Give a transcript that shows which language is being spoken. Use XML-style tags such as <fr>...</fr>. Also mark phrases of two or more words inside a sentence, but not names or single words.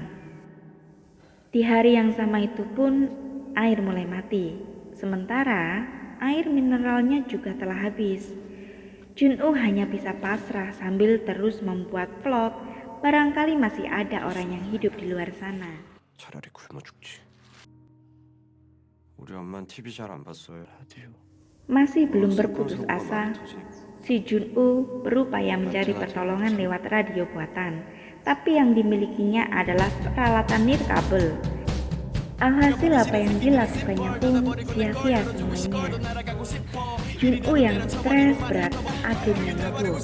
<id>Di hari yang sama itu pun air mulai mati, sementara air mineralnya juga telah habis. Jun-woo hanya bisa pasrah sambil terus membuat vlog, barangkali masih ada orang yang hidup di luar sana.</id> <ko>차라리 굶어 죽지. 우리 엄마는 TV 잘 안 봤어요. 라디오.</ko> <id>Masih belum berputus asa, si Jun-woo berupaya mencari pertolongan lewat radio buatan, tapi yang dimilikinya adalah peralatan nirkabel. Alhasil apa yang dilakukannya pun sia-sia semuanya. Jun-woo yang stres berat akhirnya mabuk.</id>